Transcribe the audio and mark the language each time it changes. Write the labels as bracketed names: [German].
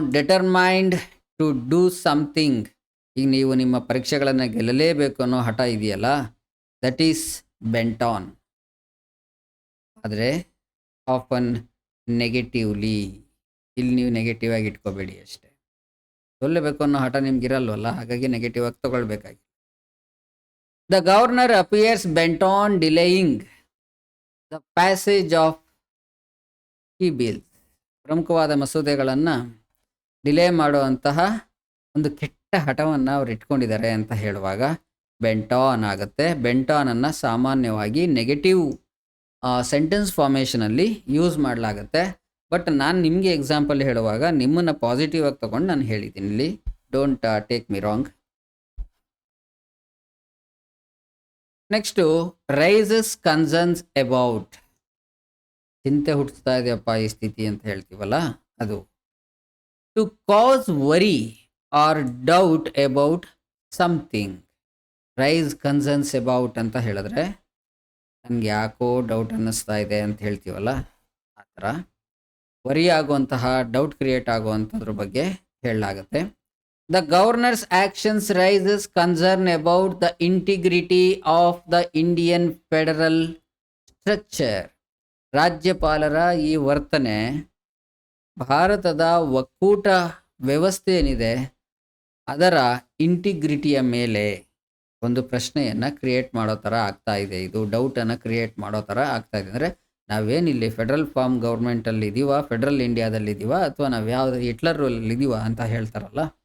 [English] Determined to do something. [Kannada] ಈಗ ನೀವು ನಿಮ್ಮ ಪರೀಕ್ಷೆಗಳನ್ನು ಗೆಲ್ಲಲೇಬೇಕು ಅನ್ನೋ ಹಠ ಇದೆಯಲ್ಲ, [English] That is bent on. [Kannada] ಆದರೆ [English] often negatively, [Kannada] ಇಲ್ಲಿ ನೀವು ನೆಗೆಟಿವ್ ಆಗಿ ಇಟ್ಕೋಬೇಡಿ ಅಷ್ಟೇ. ಸೊಲ್ಲಬೇಕು ಅನ್ನೋ ಹಠ ನಿಮ್ಗಿರಲ್ವಲ್ಲ, ಹಾಗಾಗಿ ನೆಗೆಟಿವ್ ಆಗಿ ತಗೊಳ್ಬೇಕಾಗಿ. [English] The governor appears bent on delaying the passage of key bills. [Kannada] ಪ್ರಮುಖವಾದ ಮಸೂದೆಗಳನ್ನು ಡಿಲೇ ಮಾಡುವಂತಹ ಒಂದು ಕೆಟ್ಟ ಹಠವನ್ನು ಅವ್ರು ಇಟ್ಕೊಂಡಿದ್ದಾರೆ ಅಂತ ಹೇಳುವಾಗ ಬೆಂಟ್ ಆನ್ ಆಗುತ್ತೆ. ಬೆಂಟ್ ಆನನ್ನು ಸಾಮಾನ್ಯವಾಗಿ ನೆಗೆಟಿವ್ ಸೆಂಟೆನ್ಸ್ ಫಾರ್ಮೇಷನಲ್ಲಿ ಯೂಸ್ ಮಾಡಲಾಗುತ್ತೆ. ಬಟ್ ನಾನು ನಿಮಗೆ ಎಕ್ಸಾಂಪಲ್ ಹೇಳುವಾಗ ನಿಮ್ಮನ್ನು ಪಾಸಿಟಿವ್ ಆಗಿ ತೊಗೊಂಡು ನಾನು ಹೇಳಿದ್ದೀನಿ ಇಲ್ಲಿ, [English] Don't take me wrong. Next raises concerns about, [Kannada] ಚಿಂತೆ ಹುಟ್ಟಿಸ್ತಾ ಇದೆಯಪ್ಪ ಈ ಸ್ಥಿತಿ ಅಂತ ಹೇಳ್ತೀವಲ್ಲ ಅದು. [English] To cause worry or doubt about something. Raise concerns about [Kannada] ಅಂತ ಹೇಳಿದ್ರೆ ನನಗೆ ಯಾಕೋ ಡೌಟ್ ಅನ್ನಿಸ್ತಾ ಇದೆ ಅಂತ ಹೇಳ್ತೀವಲ್ಲ ಆ ಥರ ವರಿ ಆಗುವಂತಹ, ಡೌಟ್ ಕ್ರಿಯೇಟ್ ಆಗುವಂಥದ್ರ ಬಗ್ಗೆ ಹೇಳಲಾಗುತ್ತೆ. [English] The governor's actions raises concern about the integrity of the Indian federal structure. [Kannada] ರಾಜ್ಯಪಾಲರ ಈ ವರ್ತನೆ ಭಾರತದ ಒಕ್ಕೂಟ ವ್ಯವಸ್ಥೆ ಏನಿದೆ ಅದರ ಇಂಟಿಗ್ರಿಟಿಯ ಮೇಲೆ ಒಂದು ಪ್ರಶ್ನೆಯನ್ನು ಕ್ರಿಯೇಟ್ ಮಾಡೋ ಥರ ಆಗ್ತಾ ಇದೆ. ಇದು ಡೌಟನ್ನು ಕ್ರಿಯೇಟ್ ಮಾಡೋ ಥರ ಆಗ್ತಾ ಇದೆ. ಅಂದರೆ ನಾವೇನಿಲ್ಲಿ ಫೆಡ್ರಲ್ ಫಾರ್ಮ್ ಗೌರ್ಮೆಂಟಲ್ಲಿ ಇದ್ದೀವ, ಫೆಡ್ರಲ್ ಇಂಡಿಯಾದಲ್ಲಿ ಇದ್ದೀವ, ಅಥವಾ ನಾವು ಯಾವುದು ಹಿಟ್ಲರ್ ರೂಲಲ್ಲಿ ಇದ್ದೀವ ಅಂತ ಹೇಳ್ತಾರಲ್ಲ